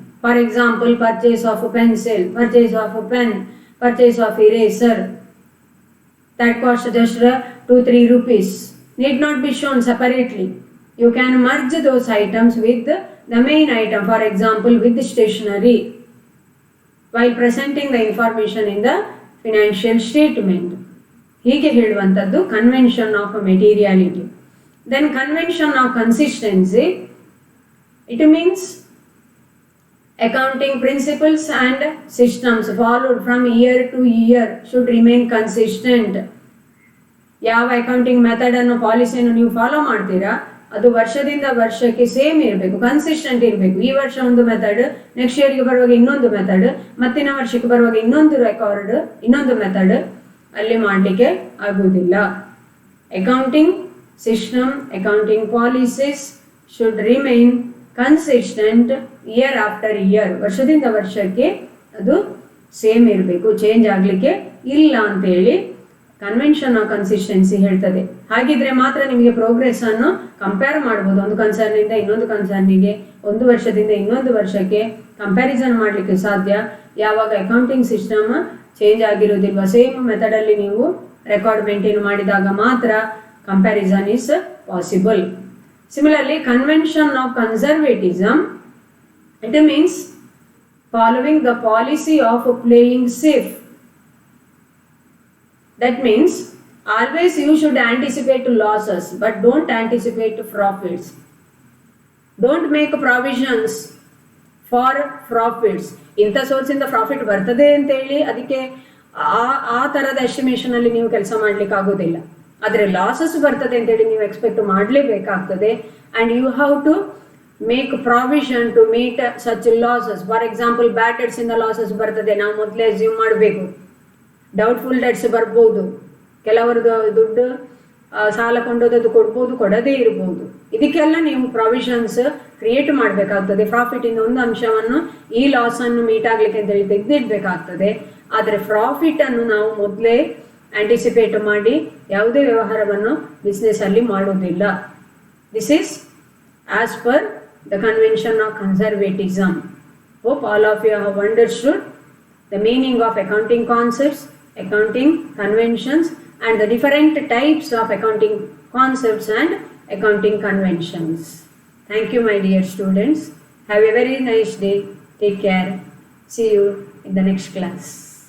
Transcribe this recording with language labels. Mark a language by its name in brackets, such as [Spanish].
[English] For example, purchase of a pencil, purchase of a pen, purchase of eraser that cost just 2-3 rupees need not be shown separately. You can merge those items with the main item, for example with the stationery, while presenting the information in the financial statement. [Kannada] ಹೀಗೆ ಹೇಳುವಂಥದ್ದು convention of ಮೆಟೀರಿಯಾಲಿಟಿ. [English] Then convention of consistency, it means accounting principles and systems followed from year to year should remain consistent. [Kannada] ಯಾವ accounting method ಅನ್ನು ಪಾಲಿಸಿಯನ್ನು ನೀವು follow ಮಾಡ್ತೀರಾ ಅದು ವರ್ಷದಿಂದ ವರ್ಷಕ್ಕೆ ಸೇಮ್ ಇರಬೇಕು, ಕನ್ಸಿಸ್ಟೆಂಟ್ ಇರಬೇಕು. ಈ ವರ್ಷ ಒಂದು ಮೆಥಡ್, ನೆಕ್ಸ್ಟ್ ಇಯರ್ಗೆ ಬರುವಾಗ ಇನ್ನೊಂದು ಮೆಥಡ್, ಮತ್ತಿನ ವರ್ಷಕ್ಕೆ ಬರುವಾಗ ಇನ್ನೊಂದು ರೆಕಾರ್ಡ್, ಇನ್ನೊಂದು ಮೆಥಡ್ ಅಲ್ಲಿ ಮಾಡಲಿಕ್ಕೆ ಆಗುವುದಿಲ್ಲ. [English] Accounting system, accounting policies should remain consistent year after year. [Kannada] ವರ್ಷದಿಂದ ವರ್ಷಕ್ಕೆ ಅದು ಸೇಮ್ ಇರಬೇಕು, ಚೇಂಜ್ ಆಗಲಿಕ್ಕೆ ಇಲ್ಲ ಅಂತೇಳಿ ಕನ್ವೆನ್ಷನ್ ಆಫ್ ಕನ್ಸಿಸ್ಟೆನ್ಸಿ ಹೇಳ್ತದೆ. ಹಾಗಿದ್ರೆ ಮಾತ್ರ ನಿಮಗೆ ಪ್ರೋಗ್ರೆಸ್ ಅನ್ನು ಕಂಪೇರ್ ಮಾಡ್ಬೋದು. ಒಂದು ಕನ್ಸರ್ನಿಂದ ಇನ್ನೊಂದು ಕನ್ಸರ್ನಿಗೆ, ಒಂದು ವರ್ಷದಿಂದ ಇನ್ನೊಂದು ವರ್ಷಕ್ಕೆ ಕಂಪ್ಯಾರಿಸನ್ ಮಾಡಲಿಕ್ಕೆ ಸಾಧ್ಯ. ಯಾವಾಗ ಅಕೌಂಟಿಂಗ್ ಸಿಸ್ಟಮ್ ಚೇಂಜ್ ಆಗಿರೋದಿಲ್ವ, ಸೇಮ್ ಮೆಥಡಲ್ಲಿ ನೀವು ರೆಕಾರ್ಡ್ ಮೇಂಟೈನ್ ಮಾಡಿದಾಗ ಮಾತ್ರ comparison is possible. [English] Similarly, convention of conservatism, it means following the policy of playing safe. That means always you should anticipate losses but don't anticipate profits. Don't make provisions for profits. [Kannada] ಇಂಥ ಸೋರ್ಸಿಂದ profit ಬರ್ತದೆ ಅಂತ ಹೇಳಿ ಅದಕ್ಕೆ ಆ ಥರದ estimation ಅಲ್ಲಿ ನೀವು ಕೆಲಸ ಮಾಡ್ಲಿಕ್ಕೆ ಆಗೋದಿಲ್ಲ. ಆದರೆ ಲಾಸಸ್ ಬರ್ತದೆ ಅಂತೇಳಿ ನೀವು expect ಮಾಡಲೇಬೇಕಾಗ್ತದೆ. [English] And you have to make provision to meet such losses. [Kannada] For example bad ಡೆಟ್ಸಿಂದ losses ಬರ್ತದೆ, ನಾವು ಮೊದಲೇ ಅಸ್ಯೂಮ್ ಮಾಡಬೇಕು. ಡೌಟ್ಫುಲ್ ಡೆಟ್ಸ್ ಬರ್ಬೋದು, ಕೆಲವರದ್ದು ದುಡ್ಡು ಸಾಲ ಕೊಂಡೋದದ್ದು ಕೊಡ್ಬೋದು, ಕೊಡದೇ ಇರ್ಬೋದು. ಇದಕ್ಕೆಲ್ಲ ನೀವು ಪ್ರಾವಿಷನ್ಸ್ ಕ್ರಿಯೇಟ್ ಮಾಡಬೇಕಾಗ್ತದೆ. ಪ್ರಾಫಿಟಿಂದ ಒಂದು ಅಂಶವನ್ನು ಈ ಲಾಸನ್ನು ಮೀಟ್ ಆಗಲಿಕ್ಕೆ ಅಂತೇಳಿ ತೆಗೆದಿಡಬೇಕಾಗ್ತದೆ. ಆದರೆ ಪ್ರಾಫಿಟನ್ನು ನಾವು ಮೊದಲೇ ಆಂಟಿಸಿಪೇಟ್ ಮಾಡಿ ಯಾವುದೇ ವ್ಯವಹಾರವನ್ನು ಬಿಸ್ನೆಸ್ ಅಲ್ಲಿ ಮಾಡುವುದಿಲ್ಲ. [English] This is as per the convention of conservatism. Hope all of you have understood the meaning of accounting concepts, accounting conventions and the different types of accounting concepts and accounting conventions. Thank you my dear students. Have a very nice day. Take care. See you in the next class.